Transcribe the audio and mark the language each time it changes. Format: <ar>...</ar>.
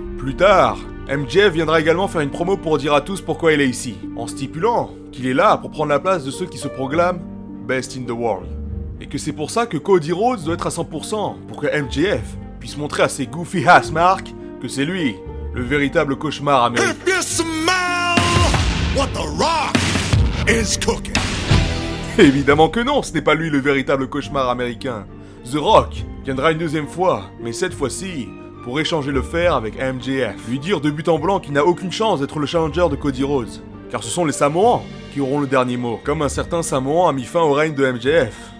<fr>Plus tard, MJF viendra également faire une promo pour dire à tous pourquoi il est ici, en stipulant qu'il est là pour prendre la place de ceux qui se proclament Best in the World. Et que c'est pour ça que Cody Rhodes doit être à 100% pour que MJF puisse montrer à ses</fr> <en>goofy ass marks</en> <fr>que c'est lui, le véritable cauchemar américain.</fr> <en>If you smell what the Rock is cooking.</en> <fr>Évidemment que non, ce n'est pas lui le véritable cauchemar américain. The Rock viendra une deuxième fois, mais cette fois-ci pour échanger le fer avec MJF. Lui dire de but en blanc qu'il n'a aucune chance d'être le challenger de Cody Rhodes. Car ce sont les Samoans qui auront le dernier mot. Comme un certain Samoan a mis fin au règne de MJF.</fr>